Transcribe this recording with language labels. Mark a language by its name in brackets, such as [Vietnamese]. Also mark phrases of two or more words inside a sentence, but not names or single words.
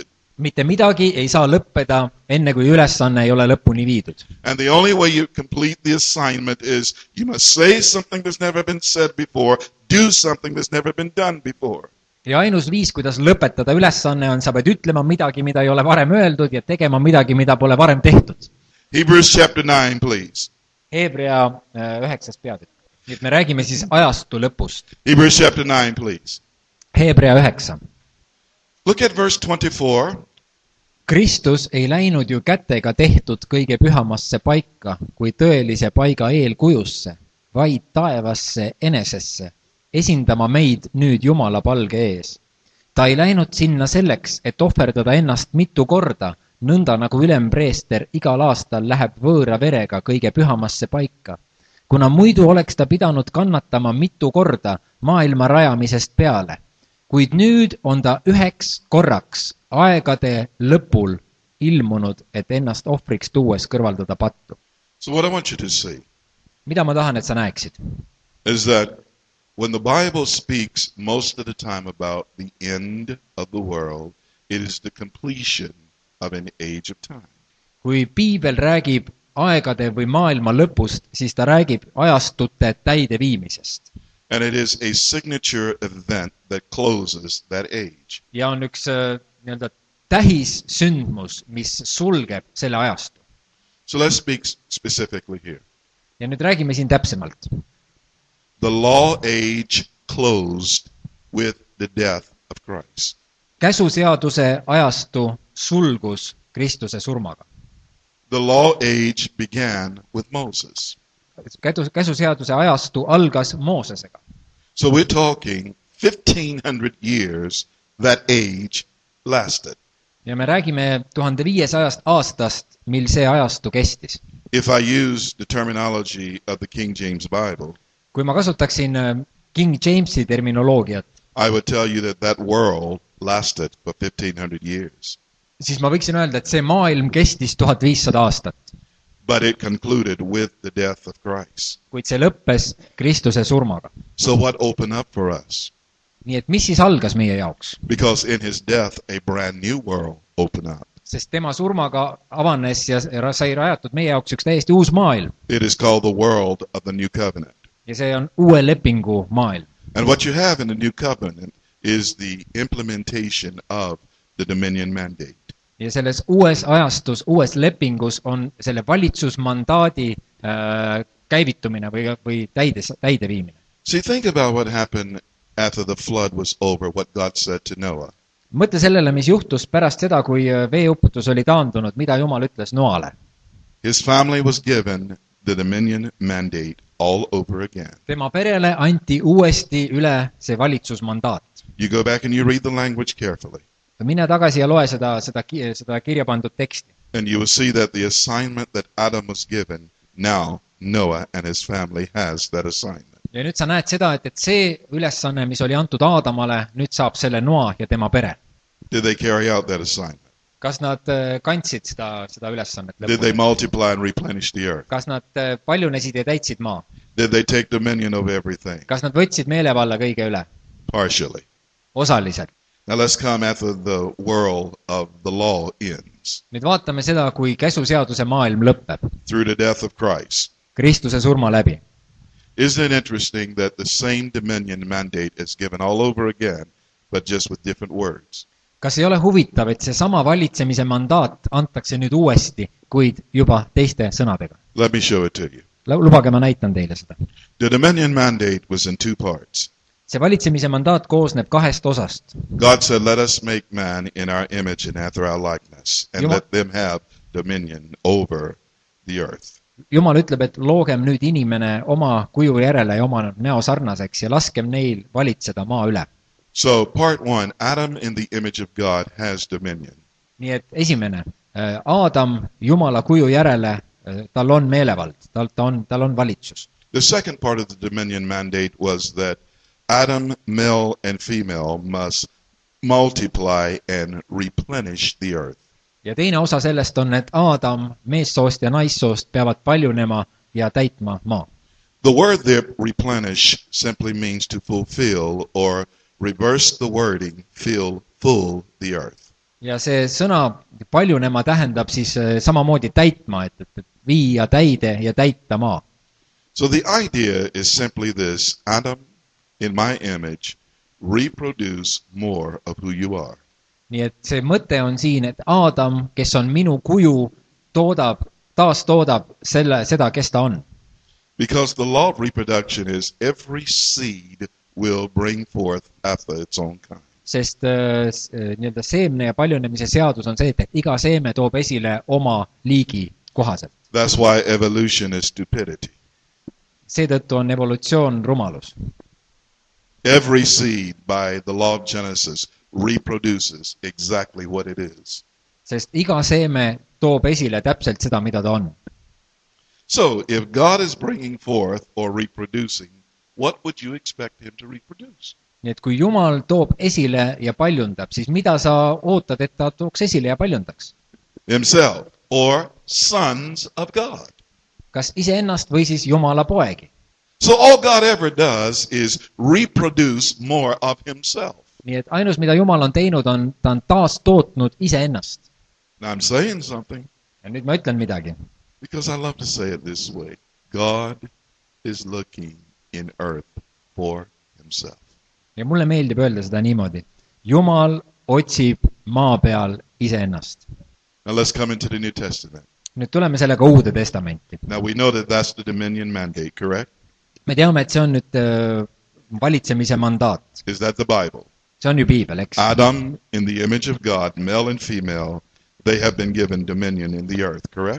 [Estonian] Mitte midagi ei saa lõppeda, enne kui ülesanne ei ole lõpuni viidud. [English] And the only way you complete the assignment is you must say something that's never been said before, do something that's never been done before. [Estonian] Ja ainus viis, kuidas lõpetada ülesanne on, sa pead ütlema midagi, mida ei ole varem öeldud ja tegema midagi, mida pole varem tehtud. [English] Hebrews chapter 9, please. [Estonian] Hebrea 9. peatükk. Nüüd me räägime siis ajastu lõpust. [English] Hebrews chapter 9, please. [Estonian] Hebrea 9. [English] Look at verse 24. [Estonian] Kristus ei läinud ju kätega tehtud kõige pühamasse paika, kui tõelise paiga eelkujusse, vaid taevasse enesesse, esindama meid nüüd Jumala palge ees. Ta ei läinud sinna selleks, et ohverdada ennast mitu korda, nõnda nagu ülempreester igal aastal läheb võõra verega kõige pühamasse paika. Kuna muidu oleks ta pidanud kannatama mitu korda maailma rajamisest peale, kuid nüüd on ta üheks korraks aegade lõpul ilmunud, et ennast ohvriks tuues kõrvaldada pattu. [English] So what I want you to see [Estonian] Mida ma tahan, et sa näeksid? [English] is that when the Bible speaks most of the time about the end of the world, it is the completion of an age of time. [Estonian] Kui piibel räägib aegade või maailma lõpust, siis ta räägib ajastute täideviimisest. [English] And it is a signature event that closes that age. [Estonian] Ja on üks nii-öelda tähissündmus, mis sulgeb selle ajastu. [English] So let's speak specifically here. [Estonian] Ja nüüd räägime siin täpsemalt. [English] The law age closed with the death of Christ. [Estonian] Käsuseaduse ajastu sulgus Kristuse surmaga. [English] The law age began with Moses. [Estonian] Käsuseaduse ajastu algas Moosesega. [English] So we're talking 1500 years that age lasted. [Estonian] Ja me räägime 1500 aastast, mil see ajastu kestis. [English] If I use the terminology of the King James Bible, [Estonian] Kui ma kasutaksin King Jamesi terminoloogiat, [English] I would tell you that that world lasted for 1500 years. [Estonian] siis ma võiksin öelda, et see maailm kestis 1500 aastat. [English] But it concluded with the death of Christ. [Estonian] Kuid see lõppes Kristuse surmaga. [English] So what opened up for us? [Estonian] Nii et mis siis algas meie jaoks? [English] Because in his death, a brand new world opened up. [Estonian] Sest tema surmaga avanes ja sai rajatud meie jaoks üks täiesti uus maailm. [English] It is called the world of the new covenant. [Estonian] Ja see on uue lepingu maailm. [English] And what you have in the new covenant is the implementation of the dominion mandate. [Estonian] Ja selles uues ajastus, uues lepingus on selle valitsusmandaadi käivitumine või täideviimine. [English] See, think about what happened after the flood was over, what God said to Noah. [Estonian] Mõtle sellele, mis juhtus pärast seda, kui veeuputus oli taandunud, mida Jumal ütles Noale. [English] His family was given the dominion mandate all over again. [Estonian] Tema perele anti uuesti üle see valitsusmandaat. [English] You go back and you read the language carefully. [Estonian] Mine tagasi ja loe seda kirja pandud teksti. [English] And you will see that the assignment that Adam was given, now Noah and his family has that assignment. [Estonian] Ja nüüd sa näed seda, et see ülesanne, mis oli antud Aadamale, nüüd saab selle Noa ja tema pere. [English] Did they carry out that assignment? [Estonian] Kas nad kandsid seda ülesannet [English] Did they [Estonian] lõpuni? [English] multiply and replenish the earth? [Estonian] Kas nad paljunesid ja täitsid maa? [English] Did they take dominion over everything? [Estonian] Kas nad võtsid meelevalla kõige üle? [English] Partially. [Estonian] Osaliselt. [English] Now let's come after the world of the law ends. [Estonian] Nüüd vaatame seda, kui käsuseaduse maailm lõpeb. [English] Through the death of Christ. [Estonian] Kristuse surma läbi. [English] Isn't it interesting that the same dominion mandate is given all over again, but just with different words? [Estonian] Kas ei ole huvitav, et see sama valitsemise mandaat antakse nüüd uuesti, kuid juba teiste sõnadega? [English] Let me show it to you. [Estonian] Lubage, ma näitan teile seda. [English] The dominion mandate was in two parts. [Estonian] See valitsemise mandaat koosneb kahest osast. [English] God said, let us make man in our image and after our likeness, and let them have dominion over the earth. [Estonian] Jumal ütleb, et loogem nüüd inimene oma kuju järele ja oma näo sarnaseks ja laskem neil valitseda maa üle. [English] So part one, Adam in the image of God has dominion. [Estonian] Nii et esimene, Aadam Jumala kuju järele, tal on meelevald, tal on valitsus. [English] The second part of the dominion mandate was that Adam, male and female, must multiply and replenish the earth. [Estonian] ja teine osa sellest on, et Aadam meessoost ja naissoost peavad paljunema ja täitma maa. [English] The word there, replenish, simply means to fulfill, or reverse the wording, fill full the earth. [Estonian] Ja see sõna paljunema tähendab siis samamoodi täitma, et viia täide ja täita maa. [English] So the idea is simply this: Adam, in my image, reproduce more of who you are. [Estonian] Nii et see mõte on siin, et Aadam, kes on minu kuju, taastoodab seda, kes ta on. [English] Because the law of reproduction is every seed will bring forth after its own kind. [Estonian] Sest nii-öelda seemne ja paljunemise seadus on see, et iga seeme toob esile oma liigi kohaselt. [English] That's why evolution is stupidity. [Estonian] Seetõttu on evolutsioon rumalus. [English] Every seed by the law of Genesis reproduces exactly what it is. [Estonian] Sest iga seeme toob esile täpselt seda, mida ta on. [English] So, if God is bringing forth or reproducing, what would you expect him to reproduce? [Estonian] Nii et kui Jumal toob esile ja paljundab, siis mida sa ootad, et ta tooks esile ja paljundaks? [English] Himself, or sons of God. [Estonian] Kas iseennast või siis Jumala poegi? [English] So all God ever does is reproduce more of himself. [Estonian] Nii et ainus, mida Jumal on teinud, on ta on taas tootnud iseennast. [English] Now I'm saying something. [Estonian] Ja nüüd ma ütlen midagi. [English] Because I love to say it this way. God is looking in earth for himself. [Estonian] Ja mulle meeldib öelda seda niimoodi. Jumal otsib maa peal iseennast. [English] Now let's come into the New Testament. [Estonian] Nüüd tuleme sellega Uude Testamenti. [English] Now we know that that's the dominion mandate, correct? [Estonian] Me teame, et see on nüüd valitsemise mandaat. [English] Is that the Bible? [Estonian] See on ju Piibel, eks? [English] Adam, in the image of God, male and female, they have been given dominion in the earth, correct?